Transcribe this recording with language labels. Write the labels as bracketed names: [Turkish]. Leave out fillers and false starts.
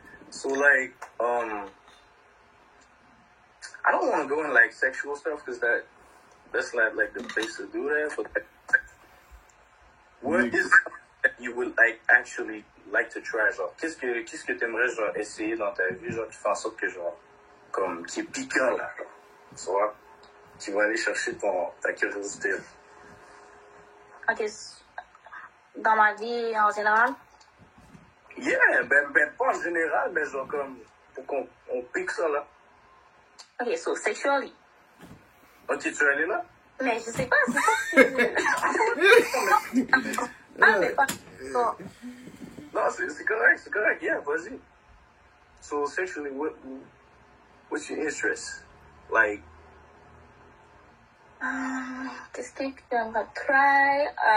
[English] So, like, I don't want to go in, like, sexual stuff, because that's not, like, the place to do that, but what is that you would, like, actually like to try, genre? [French] Qu'est-ce que t'aimerais, genre, essayer dans ta vie, genre, qui fait en sorte que, genre, comme, qui est piquant, là, tu vois? Tu vas aller chercher ta curiosité. Ok, dans ma vie en général? Yeah, ben pas en général, mais genre, comme, pour qu'on pique ça, là. [English] Ok, so, sexually. [French] Ok, tu es allé là? Mais je sais pas, c'est ça que... Ah, mais pas... So. Non, c'est correct, yeah, vas-y. [English] So, sexually, what's your interest? Like... [French] Qu'est-ce que j'aimerais try?